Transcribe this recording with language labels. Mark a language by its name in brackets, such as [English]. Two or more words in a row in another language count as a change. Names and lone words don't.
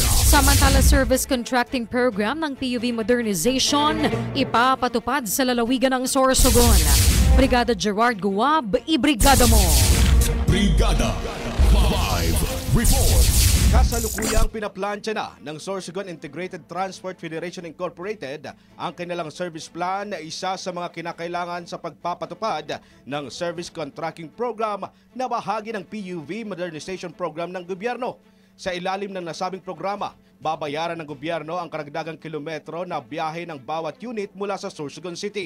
[Filipino] Samantala, [English] service contracting program [Filipino] ng [English] PUV modernization [Filipino] ipapatupad sa lalawigan ng Sorsogon. Brigada Gerard Guab, ibrigada mo! Brigada Live Report. Kasalukuyang pinaplansya na ng Sorsogon Integrated Transport Federation Incorporated ang kanilang [English] service plan [Filipino] na isa sa mga kinakailangan sa pagpapatupad ng [English] service contracting program [Filipino] na bahagi ng [English] PUV modernization program [Filipino] ng gobyerno. Sa ilalim ng nasabing programa, babayaran ng gobyerno ang karagdagang kilometro na biyahe ng bawat unit mula sa Sorsogon City.